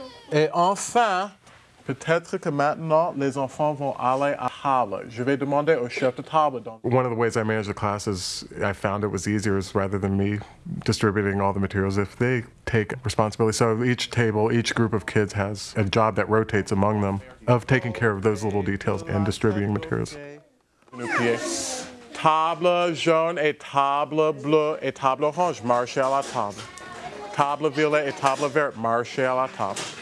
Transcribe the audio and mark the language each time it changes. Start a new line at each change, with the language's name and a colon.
French: Et enfin, peut-être que maintenant, les enfants vont aller à table. Je vais demander au chef de table. Donc.
English: One of the ways I managed the class is I found it was easier is rather than me distributing all the materials if they take responsibility. So each table, each group of kids has a job that rotates among them of taking care of those little details and distributing materials.
French: Table jaune et table bleue et table orange, marchez à la table. Table violet et table vert, marchez à la table.